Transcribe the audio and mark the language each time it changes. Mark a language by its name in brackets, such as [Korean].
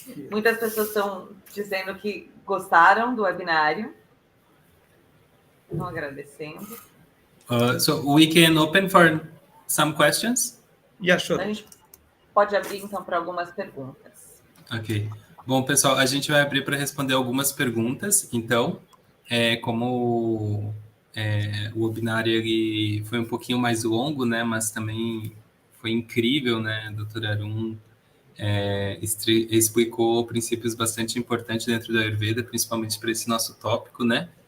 [Portuguese] Muitas pessoas estão dizendo que gostaram do webinário. Estão agradecendo. [English] So we can open for some questions? Yeah, sure. [Portuguese] A gente pode abrir, então, para algumas perguntas. Ok. Bom, pessoal, a gente vai abrir para responder algumas perguntas. Então, como o webinário ele foi um pouquinho mais longo, né? Mas também foi incrível, né? Dr. Arun explicou princípios bastante importantes dentro da Ayurveda, principalmente para esse nosso tópico, né?